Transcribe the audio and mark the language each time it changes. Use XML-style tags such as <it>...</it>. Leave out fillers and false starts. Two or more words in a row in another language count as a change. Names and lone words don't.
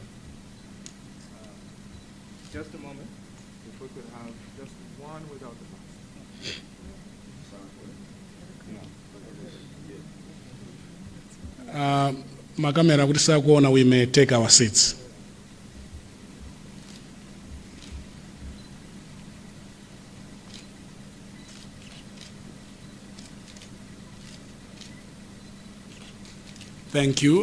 <en>Just a moment. If we could have just one without the mask.</en> <ny>Makamera kuti sakuona,</ny> <en>we may take our seats. Thank you.</en>